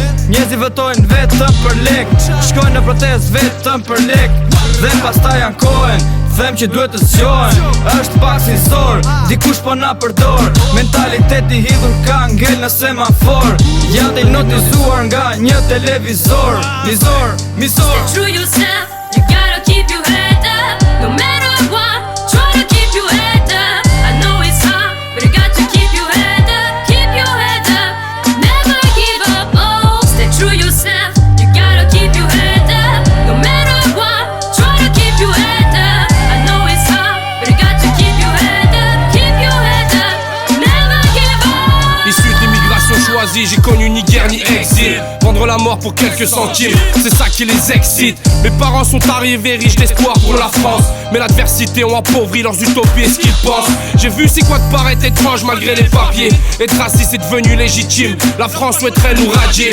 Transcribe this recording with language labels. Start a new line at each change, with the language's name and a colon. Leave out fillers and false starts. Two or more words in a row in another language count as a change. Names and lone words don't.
Albanian: Njerëzit votojnë vetëm për lek, shkojnë në protest vetëm për lek. Dhe pastaj ankohen, them që duhet të zgjohen. Është pak si zor, dikush po na përdor. Mentaliteti hidhur ka ngel në semafor. Janë të hipnotizuar nga një televizor. Mizor.
English: True yourself, you gotta keep your head up. No matter what, try to keep your head up. I know it's hard, but you got to keep your head up. Keep your head up, never give up. Oh, stay true yourself, you gotta keep your head up. No matter what, try to keep your head up. I know it's hard, but you got to keep your head up. Keep your head up, never give up.
French: Issu de l'immigration choisie, j'ai connu ni guerre ni exil. Vendre la mort pour quelques centimes, c'est ça qui les excite. Mes parents sont arrivés riches d'espoir pour la France, mais l'adversité ont appauvri leurs utopies et ce qu'ils pensent. J'ai vu c'est quoi de paraître étrange malgré les papiers. Être raciste est devenu légitime, la France souhaiterait nous radier.